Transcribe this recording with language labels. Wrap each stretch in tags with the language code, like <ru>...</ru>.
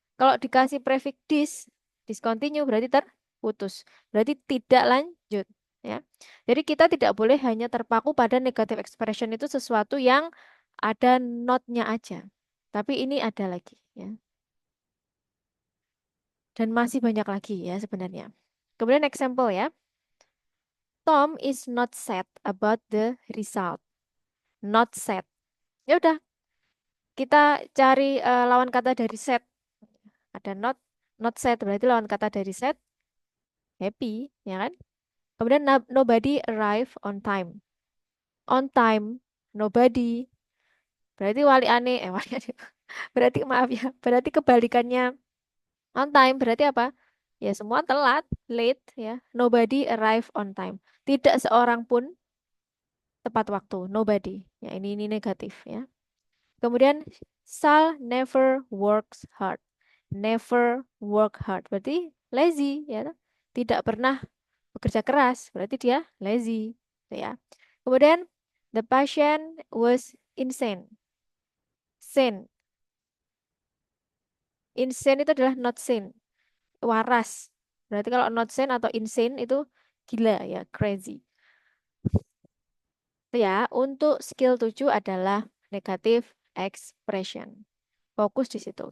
<id>Kalau dikasih prefix discontinue berarti terputus, berarti tidak lanjut ya. Jadi kita tidak boleh hanya terpaku pada negative expression itu sesuatu yang ada not-nya aja. Tapi ini ada lagi ya. Dan masih banyak lagi ya sebenarnya. Kemudian example ya.</id> <en>Tom is not sad about the result. Not sad.</en> <id>Ya udah, kita cari lawan kata dari sad. Ada not sad berarti lawan kata dari sad happy, ya kan? Kemudian</id> <en>nobody arrive on time. On time, nobody.</en> <id>Berarti wali aneh, wali aneh. Berarti maaf ya, berarti kebalikannya on time berarti apa? Ya semua telat,</id> <en>late ya. Nobody arrive on time.</en> <id>Tidak seorang pun tepat waktu, nobody. Ya ini negatif ya. Kemudian</id> <en>Sal never works hard. Never work hard</en> <id>berarti</id> <en>lazy ya.</en> <id>Tidak pernah bekerja keras berarti dia lazy gitu ya. Kemudian</id> <en>the patient was insane. Sane.</en> <id>Insane itu adalah not sane. Waras. Berarti kalau not sane atau insane itu gila ya, crazy. Itu ya, untuk skill 7 adalah negative expression. Fokus di situ.</id>